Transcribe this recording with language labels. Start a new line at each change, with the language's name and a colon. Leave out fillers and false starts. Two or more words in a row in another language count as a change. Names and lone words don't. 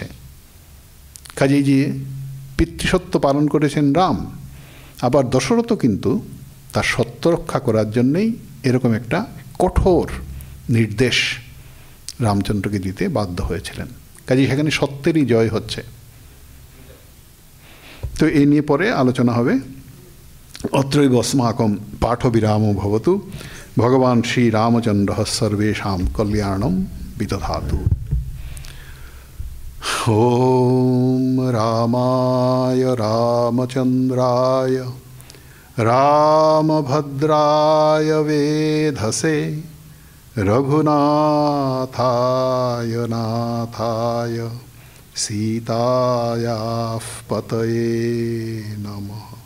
Bangla: কাজেই যে পিতৃসত্য পালন করেছেন রাম, আবার দশরথ কিন্তু তার সত্য রক্ষা করার জন্যেই এরকম একটা কঠোর নির্দেশ রামচন্দ্রকে দিতে বাধ্য হয়েছিলেন। কাজেই সেখানে সত্যেরই জয় হচ্ছে। তো এই নিয়ে পরে আলোচনা হবে।
Sanskrit: অত্রৈব अस्माकं পাঠবিরামো ভবতু। ভগবান শ্রীরামচন্দ্র সর্বেষাং কল্যাণম বিদধাতু। ওম রামায় রামচন্দ্রায় রামভদ্রায় বেধসে রঘুনাথায় নাথায় সীতায়াঃ পতয়ে নমঃ।